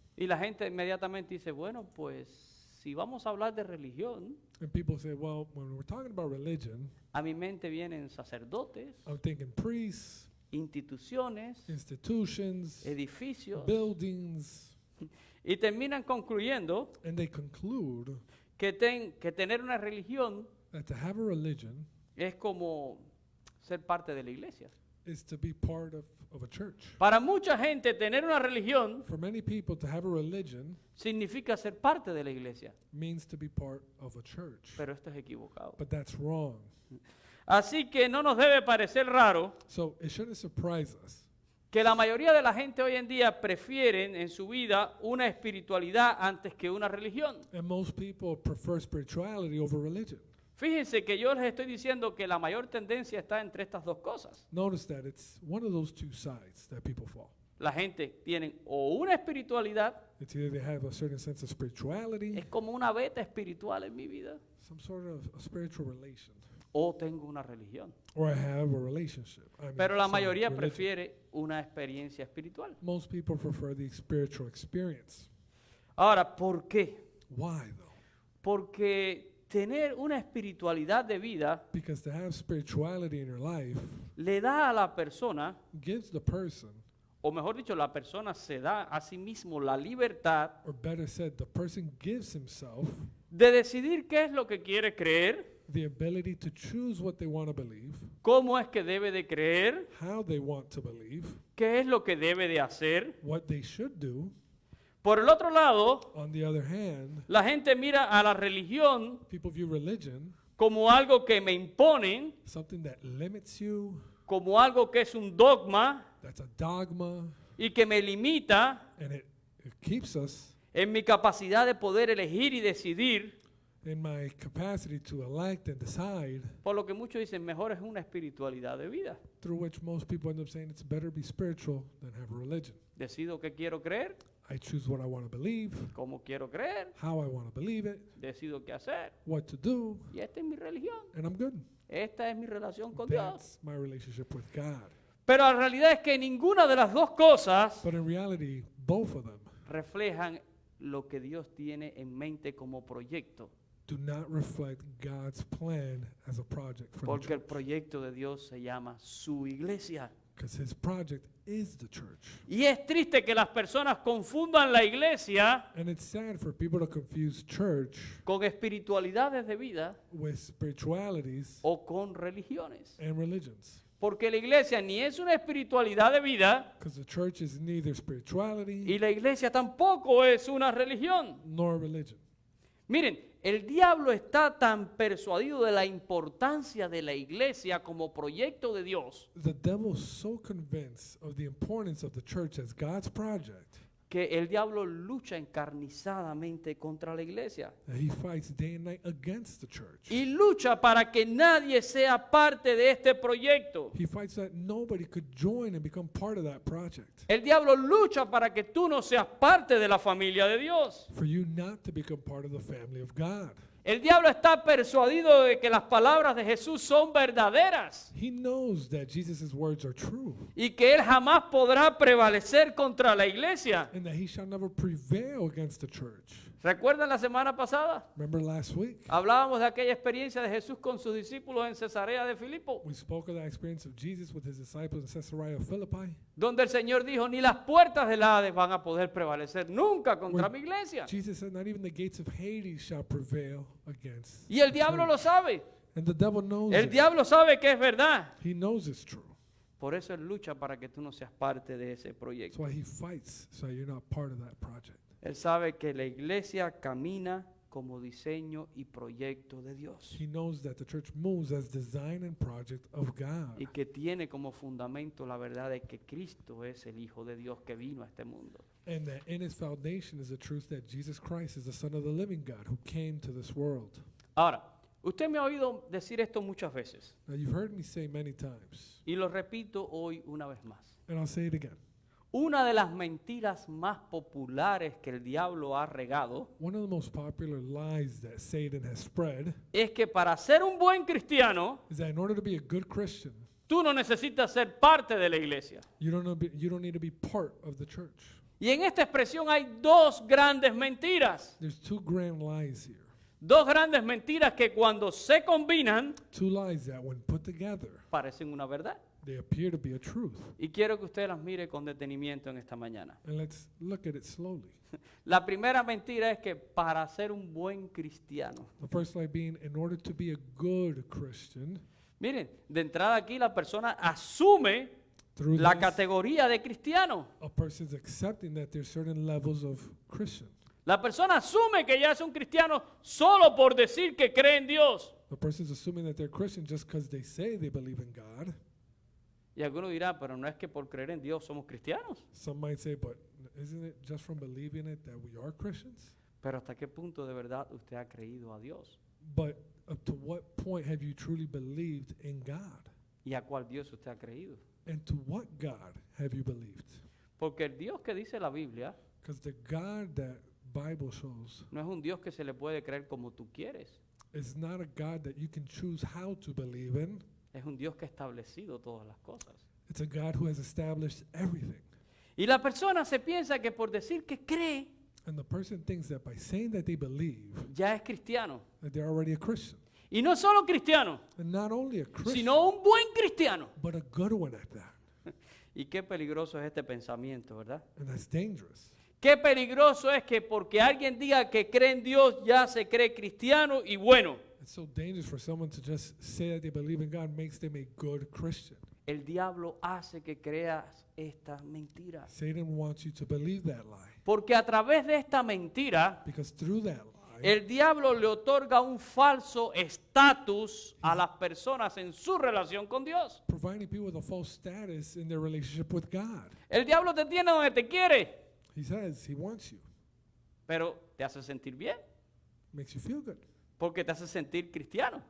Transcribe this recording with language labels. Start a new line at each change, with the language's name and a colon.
Spanish: Y la gente inmediatamente dice, bueno, pues si vamos a hablar de religión,
English: And people say, well, when we're talking about religion,
Spanish: a mi mente vienen sacerdotes,
English: I'm thinking priests,
Spanish: instituciones,
English: institutions,
Spanish: edificios,
English: buildings,
Spanish: y terminan concluyendo
English: and they conclude
Spanish: que tener una religión
English: that to have a religion
Spanish: es como ser parte de la iglesia.
English: is to be part of a church.
Spanish: Para mucha gente tener una religión
English: For many people, to have a religion
Spanish: significa ser parte de la iglesia,
English: means to be part of a church.
Spanish: pero esto es equivocado.
English: But that's wrong.
Spanish: Así que no nos debe parecer raro
English: So it shouldn't surprise us
Spanish: que la mayoría de la gente hoy en día prefieren en su vida una espiritualidad antes que una religión.
English: and most people prefer spirituality over religion.
Spanish: Fíjense que yo les estoy diciendo que la mayor tendencia está entre estas dos cosas.
English: Notice that it's one of those 2 sides that people fall.
Spanish: La gente tiene o una espiritualidad,
English: It's either they have a certain sense of spirituality,
Spanish: es como una beta espiritual en mi vida,
English: some sort of a spiritual relation,
Spanish: o tengo una religión.
English: or I have a relationship.
Spanish: Pero la
English: sorry,
Spanish: mayoría
English: religion.
Spanish: prefiere una experiencia espiritual.
English: Most people prefer the spiritual experience.
Spanish: Ahora, ¿por qué?
English: Why though?
Spanish: Porque tener una espiritualidad de vida
English: Because to have spirituality in your life
Spanish: le da a la persona,
English: gives the person,
Spanish: o mejor dicho, la persona se da a sí mismo la libertad
English: or better said, the person gives himself
Spanish: de decidir qué es lo que quiere creer,
English: the ability to choose what they want to believe,
Spanish: cómo es que debe de creer,
English: how they want to believe,
Spanish: qué es lo que debe de hacer.
English: what they should do.
Spanish: Por el otro lado,
English: On the other hand,
Spanish: la gente mira a la religión
English: people view religion
Spanish: como algo que me imponen,
English: something that limits you,
Spanish: como algo que es un dogma
English: that's a dogma,
Spanish: y que me limita
English: and it keeps us
Spanish: en mi capacidad de poder elegir y decidir,
English: in my capacity to elect and decide,
Spanish: por lo que muchos dicen, mejor es una espiritualidad de vida.
English: through which most people end up saying it's better be spiritual than have a religion.
Spanish: Decido qué quiero creer,
English: I choose what I want to believe,
Spanish: cómo quiero creer,
English: how I want to believe it,
Spanish: decido qué hacer,
English: what to do,
Spanish: y esta es mi religión,
English: and I'm good.
Spanish: esta es mi relación con Dios.
English: That's my relationship with God.
Spanish: Pero la realidad es que ninguna de las dos cosas
English: But in reality, both of them
Spanish: reflejan lo que Dios tiene en mente como proyecto,
English: do not reflect God's plan as a project for the
Spanish: porque el
English: church.
Spanish: proyecto de Dios se llama su iglesia.
English: Because his project is the church.
Spanish: Y es triste que las personas confundan la iglesia
English: And it's sad for people to confuse church
Spanish: con espiritualidades de vida
English: with spiritualities
Spanish: o con religiones.
English: and religions.
Spanish: Porque la iglesia ni es una espiritualidad de vida
English: Because the church is neither spirituality
Spanish: y la iglesia tampoco es una religión.
English: nor religion.
Spanish: Miren, el diablo está tan persuadido de la importancia de la iglesia como proyecto de Dios
English: The devil's so convinced of the importance of the church as God's project
Spanish: que el diablo lucha encarnizadamente contra la iglesia
English: that he fights day and night against the church.
Spanish: y lucha para que nadie sea parte de este proyecto.
English: He fights that nobody could join and become part of that project.
Spanish: El diablo lucha para que tú no seas parte de la familia de Dios.
English: For you not to become part of the family of God.
Spanish: El diablo está persuadido de que las palabras de Jesús son verdaderas
English: He knows that Jesus' words are true
Spanish: y que él jamás podrá prevalecer contra la iglesia.
English: and that he shall never prevail against the church.
Spanish: ¿Recuerdan la semana pasada?
English: Remember last week?
Spanish: Hablábamos de aquella experiencia de Jesús con sus discípulos en Cesarea de Filipo,
English: We spoke of that experience of Jesus with his disciples in Caesarea of Philippi.
Spanish: donde el Señor dijo, ni las puertas del Hades van a poder prevalecer nunca contra
English: Where
Spanish: mi iglesia.
English: Jesus said, not even the gates of Hades shall prevail against.
Spanish: Y el
English: the
Spanish: diablo
English: church."
Spanish: lo sabe.
English: And the devil knows
Spanish: El
English: it.
Spanish: diablo sabe que es verdad.
English: He knows it's true.
Spanish: Por eso él lucha para que tú no seas parte de ese
English: That's
Spanish: proyecto.
English: why he fights so you're not part of that project.
Spanish: Él sabe que la iglesia camina como diseño y proyecto de Dios
English: He knows that the church moves as design and project of God.
Spanish: y que tiene como fundamento la verdad de que Cristo es el Hijo de Dios que vino a este mundo.
English: And that in its foundation is the truth that Jesus Christ is the Son of the living God who came to this world.
Spanish: Ahora, usted me ha oído decir esto muchas veces
English: Now you've heard me say many times,
Spanish: y lo repito hoy una vez más.
English: and I'll say it again.
Spanish: Una de las mentiras más populares que el diablo ha regado
English: One of the most popular lies that Satan has spread
Spanish: es que para ser un buen cristiano,
English: is that in order to be a good Christian,
Spanish: tú no necesitas ser parte de la iglesia.
English: you don't need to be part of the church.
Spanish: Y en esta expresión hay dos grandes mentiras.
English: There's two grand lies here.
Spanish: Dos grandes mentiras que cuando se combinan
English: Two lies that when put together,
Spanish: parecen una verdad.
English: they appear to be a truth.
Spanish: Y quiero que usted las mire con detenimiento en esta mañana.
English: And let's look at it slowly.
Spanish: La primera mentira es que para ser un buen cristiano,
English: The first lie being, in order to be a good Christian,
Spanish: miren, de entrada aquí la persona asume
English: through
Spanish: la
English: this,
Spanish: categoría de cristiano.
English: a person's accepting that there's certain levels of Christian.
Spanish: La persona asume que ya es un cristiano solo por decir que cree en Dios.
English: The person's assuming that they're Christian just because they say they believe in God.
Spanish: Y alguno dirá, pero no es que por creer en Dios somos cristianos.
English: Some might say, but isn't it just from believing it that we are Christians?
Spanish: Pero ¿hasta qué punto de verdad usted ha creído a Dios?
English: But up to what point have you truly believed in God?
Spanish: ¿Y a cuál Dios usted ha creído?
English: And to what God have you believed?
Spanish: Porque el Dios que dice la Biblia
English: Because the God that Bible shows
Spanish: no es un Dios que se le puede creer como tú quieres.
English: is not a God that you can choose how to believe in.
Spanish: Es un Dios que ha establecido todas las cosas.
English: It's a God who has established everything.
Spanish: Y la persona se piensa que por decir que cree,
English: And the person thinks that by saying that they believe,
Spanish: ya es cristiano.
English: that they're already a Christian.
Spanish: Y no solo cristiano,
English: And not only a Christian,
Spanish: sino un buen cristiano.
English: but a good one at that.
Spanish: Y qué peligroso es este pensamiento, ¿verdad?
English: And that's dangerous.
Spanish: Qué peligroso es que porque alguien diga que cree en Dios, ya se cree cristiano y bueno.
English: It's so dangerous for someone to just say that they believe in God makes them a good Christian.
Spanish: El diablo hace que creas esta mentira.
English: Satan wants you to believe that lie.
Spanish: Porque a través de esta mentira,
English: Because through that lie,
Spanish: el diablo le otorga un falso estatus a las personas en su relación con Dios.
English: providing people with a false status in their relationship with God.
Spanish: El diablo te tiene donde te quiere,
English: He says he wants you.
Spanish: pero te hace sentir bien,
English: Makes you feel good.
Spanish: porque te hace sentir cristiano.